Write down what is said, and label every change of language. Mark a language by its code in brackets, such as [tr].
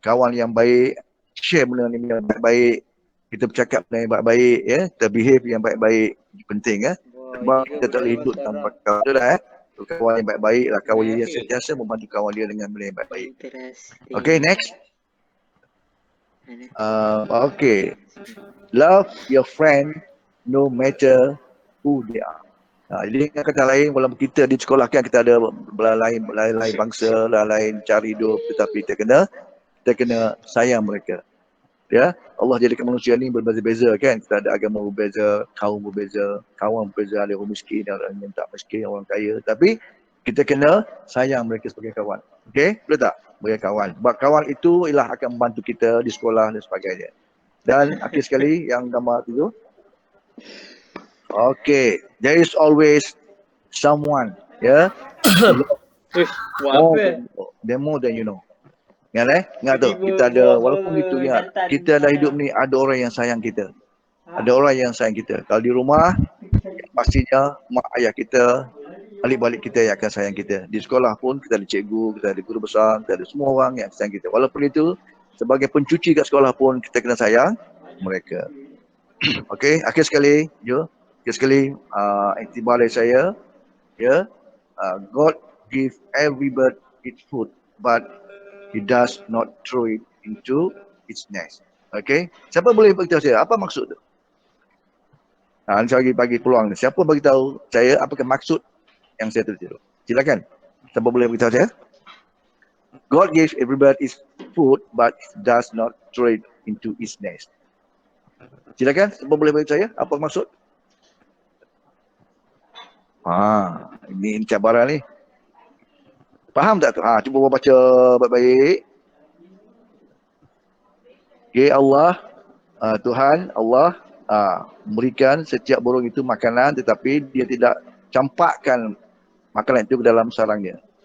[ms] Kawan yang baik, share benda ni yang baik-baik. Kita bercakap benda yang baik-baik ya, kita behave yang baik-baik. Penting ya. Sebab kita tak boleh hidup tanpa kawan. Betul tak kawan yang baik-baik lah, kawan yang sentiasa membantu kawan dia dengan benda yang baik-baik. [en] Okay, next. Okay. Love your friend no matter who they are. [ms] Jadi dengan kata lain, walaupun kita di sekolah kan kita ada lain bangsa, lain cara hidup, tetapi kita kena sayang mereka. Ya, Allah jadikan manusia ni berbeza-beza kan. Kita ada agama berbeza, kaum berbeza, kawan berbeza, ada orang miskin, ada orang yang tak miskin, orang kaya. Tapi kita kena sayang mereka sebagai kawan. Okey, betul tak? Sebagai kawan. Sebab kawan itu ialah akan membantu kita di sekolah dan sebagainya. Dan akhir sekali yang gambar itu. [en] Okay, there is always someone, ya. More than you know. [ms] Ingat tu, kita ada, walaupun itu ingat, kita dah hidup ni ada orang yang sayang kita. Ada orang yang sayang kita. Kalau di rumah, pastinya mak ayah kita, balik-balik kita yang akan sayang kita. Di sekolah pun kita ada cikgu, kita ada guru besar, kita ada semua orang yang sayang kita. Walaupun itu, sebagai pencuci kat sekolah pun kita kena sayang mereka. Okay, akhir sekali, iktibar dari saya, [en] God give every bird its food, but He does not throw it into its nest. [ms] Okay, siapa boleh beritahu saya apa maksud tu? Saya bagi peluang ni. Siapa bagi tahu saya apakah maksud yang saya tulis itu? Silakan. Siapa boleh beritahu saya? [en] God gives every bird its food, but does not throw it into its nest. [ms] Silakan. Siapa boleh beritahu saya apa maksud? Ini cabaran ni. Faham tak tu? Cuba baca baik-baik. Okay, Allah, Tuhan, Allah memberikan setiap burung itu makanan, tetapi dia tidak campakkan makanan itu ke dalam sarangnya.